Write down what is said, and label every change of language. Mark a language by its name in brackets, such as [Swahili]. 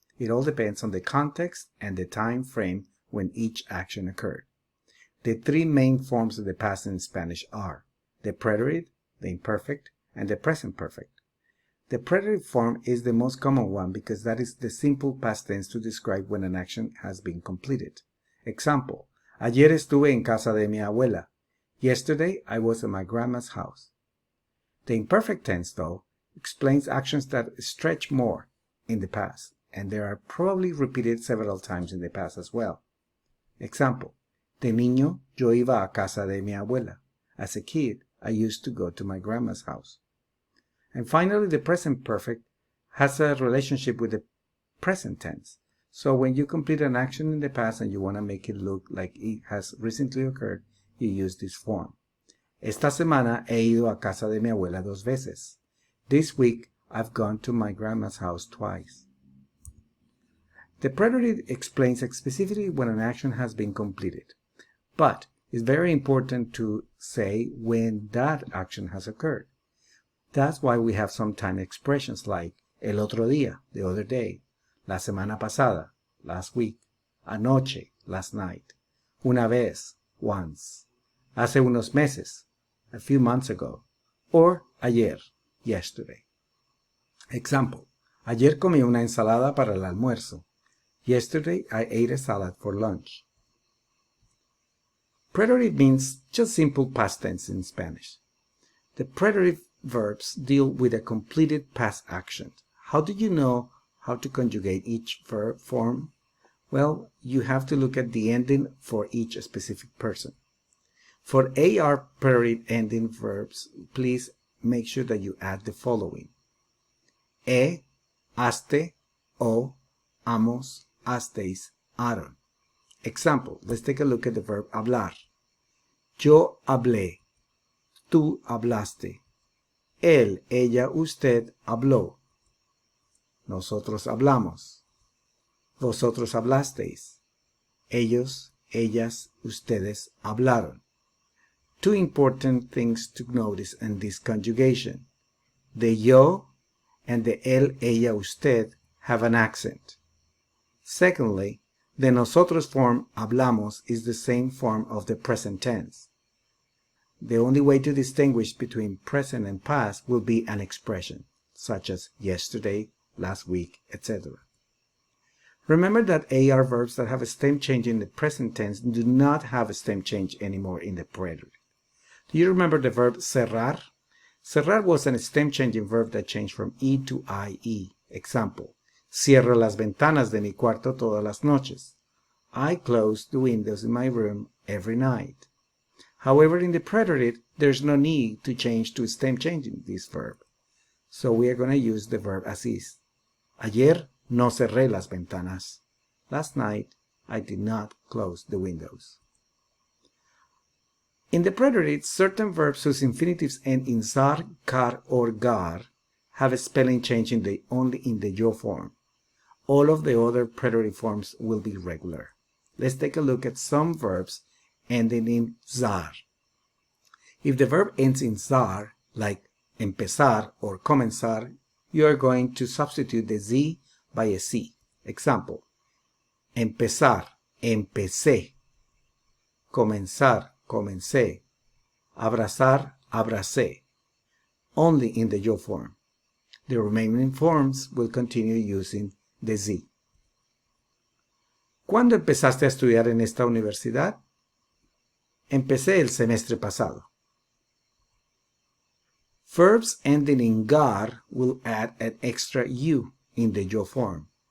[English] It all depends on the context and the time frame when each action occurred. The three main forms of the past in Spanish are the preterite, the imperfect, and the present perfect. The preterite form is the most common one because that is the simple past tense to describe when an action has been completed. [Spanish] Example, ayer estuve en casa de mi abuela. [English] Yesterday I was at my grandma's house. The imperfect tense, though, explains actions that stretch more in the past, and they are probably repeated several times in the past as well. [Spanish] Example, de niño yo iba a casa de mi abuela. [English] As a kid, I used to go to my grandma's house. And finally, the present perfect has a relationship with the present tense. So when you complete an action in the past and you want to make it look like it has recently occurred, you use this form. [Spanish] Esta semana he ido a casa de mi abuela 2 veces. [English] This week, I've gone to my grandma's house twice. The preterite explains specifically when an action has been completed, but it's very important to say when that action has occurred. That's why we have sometimes expressions like [Spanish] el otro día, [English] the other day, [Spanish] la semana pasada, [English] last week, anoche, last night, una vez, once, [Spanish] hace unos meses, [English] a few months ago, or ayer, yesterday. [Spanish] Example, ayer comí una ensalada para el almuerzo. [English] Yesterday I ate a salad for lunch. Preterite means just simple past tense in Spanish. The preterite verbs deal with a completed past action. How do you know how to conjugate each verb form? Well, you have to look at the ending for each specific person. For AR preterite ending verbs, please make sure that you add the following. Haste, o, hamos, hasteis, haron. Example, let's take a look at the verb hablar. [Spanish] Yo hablé. Tú hablaste. Él, ella, usted habló. Nosotros hablamos. Vosotros hablasteis. Ellos, ellas, ustedes hablaron. [English] Two important things to notice in this conjugation. The yo and the él, ella, usted have an accent. Secondly, the nosotros form hablamos is the same form of the present tense. The only way to distinguish between present and past will be an expression, such as yesterday, last week, etc. Remember that AR verbs that have a stem change in the present tense do not have a stem change anymore in the preterite. Do you remember the verb cerrar? Cerrar was a stem changing verb that changed from E to IE. [Spanish] Example, cierro las ventanas de mi cuarto todas las noches. [English] I close the windows in my room every night. However, in the preterite, there's no need to change to stem changing this verb. So we are going to use the verb as is. [Spanish] Ayer no cerré las ventanas. [English] Last night, I did not close the windows. In the preterite, certain verbs whose infinitives end in zar, car, or gar have a spelling change only in the yo form. All of the other preterite forms will be regular. Let's take a look at some verbs ending in zar. If the verb ends in zar, like empezar or comenzar, you are going to substitute the z by a c. [Spanish] Example, empezar, empecé. Comenzar, comencé. Abrazar, abracé. [English] Only in the yo form. The remaining forms will continue using the z. [Spanish] ¿Cuándo empezaste a estudiar en esta universidad? Empecé el semestre pasado. [English] Verbs ending in gar will add an extra u in the yo form.